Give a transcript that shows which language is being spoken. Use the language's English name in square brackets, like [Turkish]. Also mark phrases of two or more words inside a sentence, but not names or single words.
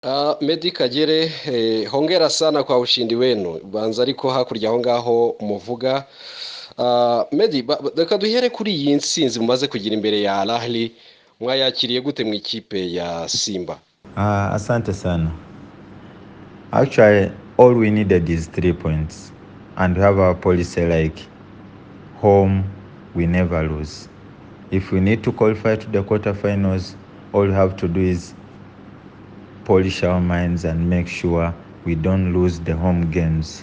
[Swahili] Meddy Kagere, hongera sana kwa ushindi wenu [Kinyarwanda] banza ariko hakurya aho ngaho muvuga. Meddy, reka duhere kuri iyi nsinzi mumaze kugira imbere ya Al Ahly, mwayakiriye gute mu ikipe ya Simba? [Swahili] Asante sana. [English] Actually, all we needed is 3 points, and we have our policy like home, we never lose. If we need to qualify to the quarterfinals, all we have to do is polish our minds and make sure we don't lose the home games.